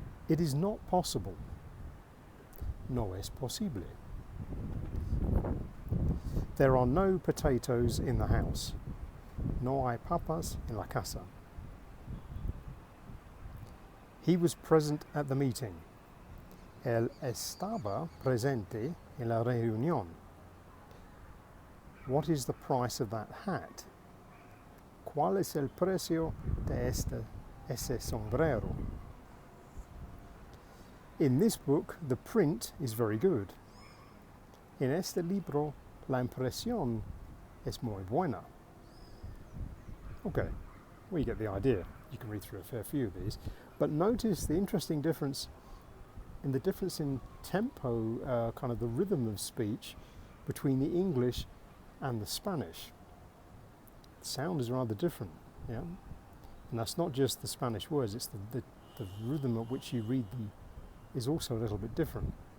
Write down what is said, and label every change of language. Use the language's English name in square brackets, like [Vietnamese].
[English] It is not possible. [Spanish] No es posible. [English] There are no potatoes in the house. [Spanish] No hay papas en la casa. [English] He was present at the meeting. [Spanish] Él estaba presente en la reunión. [English] What is the price of that hat? [Spanish] ¿Cuál es el precio de ese sombrero? [English] In this book, the print is very good. [Spanish] En este libro, la impresión es muy buena. [English] Okay, well, you get the idea. You can read through a fair few of these. But notice the interesting difference in tempo, kind of the rhythm of speech between the English and the Spanish. The sound is rather different, yeah? And that's not just the Spanish words, it's the rhythm at which you read them is also a little bit different.